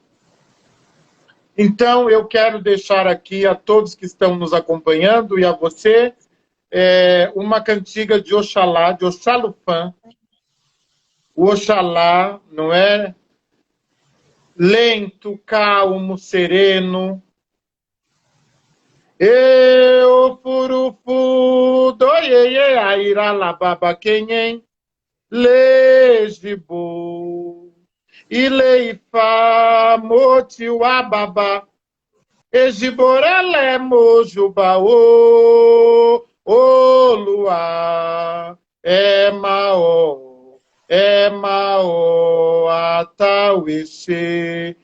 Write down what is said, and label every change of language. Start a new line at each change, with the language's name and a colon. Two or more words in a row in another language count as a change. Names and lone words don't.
Portuguese: Então, eu quero deixar aqui a todos que estão nos acompanhando e a você uma cantiga de Oxalá, de Oxalufã. O Oxalá, não é? Lento, calmo, sereno.
Yoruba: Eu furufu doiê airalababa quenhen lejibu ileifa motiwababa ejiborele mojubaô olua é mao atauixê